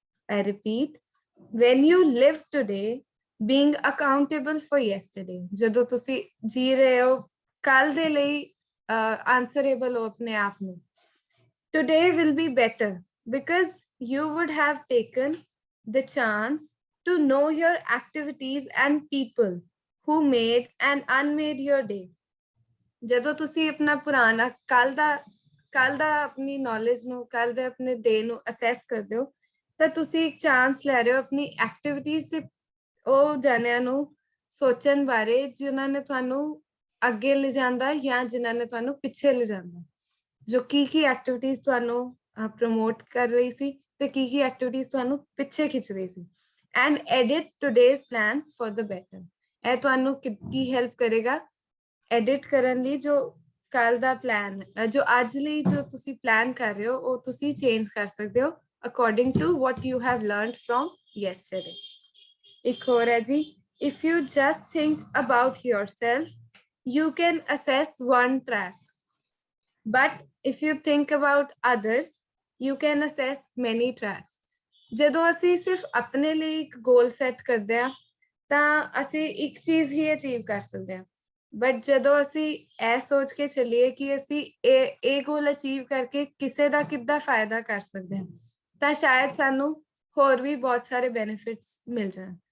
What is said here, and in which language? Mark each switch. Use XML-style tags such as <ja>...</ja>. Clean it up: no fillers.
<en>I repeat, when you live today, being accountable for yesterday,</en> <pa>ਜਦੋਂ ਤੁਸੀਂ ਜੀ ਰਹੇ ਹੋ ਕੱਲ ਦੇ ਲਈ answerable ਹੋ ਆਪਣੇ ਆਪ ਨੂੰ,</pa> <en>today will be better because you would have taken the chance to know your activities and people who made and unmade your day।</en> <pa>ਜਦੋਂ ਤੁਸੀਂ ਆਪਣਾ ਪੁਰਾਣਾ ਕੱਲ ਦਾ ਆਪਣੀ ਨੌਲੇਜ ਨੂੰ, ਕੱਲ ਦੇ ਆਪਣੇ ਡੇ ਨੂੰ ਅਸੈਸ ਕਰਦੇ ਹੋ ਤਾਂ ਤੁਸੀਂ ਇੱਕ ਚਾਂਸ ਲੈ ਰਹੇ ਹੋ ਆਪਣੀ ਐਕਟੀਵਿਟੀਜ਼ ਤੇ ਉਹ ਜਾਣਿਆਂ ਨੂੰ ਸੋਚਣ ਬਾਰੇ ਜਿਨ੍ਹਾਂ ਨੇ ਤੁਹਾਨੂੰ ਅੱਗੇ ਲਿਜਾਂਦਾ ਜਾਂ ਜਿਨ੍ਹਾਂ ਨੇ ਤੁਹਾਨੂੰ ਪਿੱਛੇ ਲਿਜਾਂਦਾ, ਜੋ ਕੀ ਐਕਟੀਵਿਟੀਜ਼ ਤੁਹਾਨੂੰ ਪ੍ਰਮੋਟ ਕਰ ਰਹੀ ਸੀ ਤੇ ਕੀ ਐਕਟੀਵਿਟੀਜ਼ ਤੁਹਾਨੂੰ ਪਿੱਛੇ ਖਿੱਚ ਰਹੀ ਸੀ।</pa> <en>And edit today's plans for the better.</en> <pa>ਇਹ ਤੁਹਾਨੂੰ ਕੀ ਹੈਲਪ ਕਰੇਗਾ ਐਡਿਟ ਕਰਨ ਲਈ, ਜੋ ਕੱਲ ਦਾ ਪਲਾਨ, ਜੋ ਅੱਜ ਲਈ ਜੋ ਤੁਸੀਂ ਪਲਾਨ ਕਰ ਰਹੇ ਹੋ ਉਹ ਤੁਸੀਂ ਚੇਂਜ ਕਰ ਸਕਦੇ ਹੋ</pa> <en>according to what you have learned from yesterday।</en> <pa>ਇੱਕ ਹੋਰ ਹੈ ਜੀ,</pa> <en>if you just think about yourself, you can assess one track, but if you think about others, you can assess many tracks।</en> <pa>ਜਦੋਂ ਅਸੀਂ ਸਿਰਫ ਆਪਣੇ ਲਈ ਇੱਕ ਗੋਲ ਸੈੱਟ ਕਰਦੇ ਹਾਂ ਤਾਂ ਅਸੀਂ ਇੱਕ ਚੀਜ਼ ਹੀ ਅਚੀਵ ਕਰ ਸਕਦੇ ਹਾਂ, ਬਟ ਜਦੋਂ ਅਸੀਂ ਇਹ ਸੋਚ ਕੇ ਚੱਲੀਏ ਕਿ ਅਸੀਂ ਇਹ ਗੋਲ ਅਚੀਵ ਕਰਕੇ ਕਿਸੇ ਦਾ ਕਿੱਦਾਂ ਫਾਇਦਾ ਕਰ ਸਕਦੇ ਹਾਂ ਤਾਂ ਸ਼ਾਇਦ ਸਾਨੂੰ ਹੋਰ ਵੀ ਬਹੁਤ ਸਾਰੇ ਬੈਨੀਫਿਟਸ ਮਿਲ ਜਾਣ।</pa>